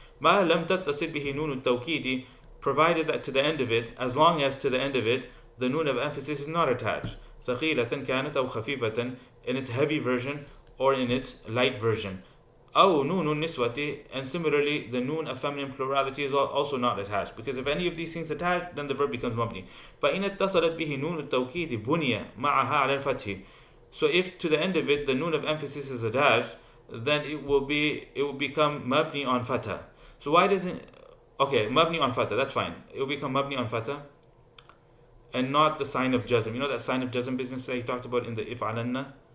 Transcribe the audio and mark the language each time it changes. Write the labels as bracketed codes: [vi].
[ar] ما لم تتصل به نون التوكيد, [en] provided that to the end of it, as long as to the end of it the noon of emphasis is not attached. [ar] ثقيلة كانت أو خفيفة, [en] in its heavy version or in its light version. [ar] أو نون النسوة, [en] and similarly the noon of feminine plurality is also not attached, because if any of these things attached, then the verb becomes مبني. [ar] فإن اتصلت به نون التوكيد بني معها على الفتح. [en] So if to the end of it the noon of emphasis is attached, then it will become mabni on fatha. So why doesn't, okay, mabni on fatha, that's fine. It will become mabni on fatha and not the sign of jazm. You know that sign of jazm business that he talked about in the if'alanna?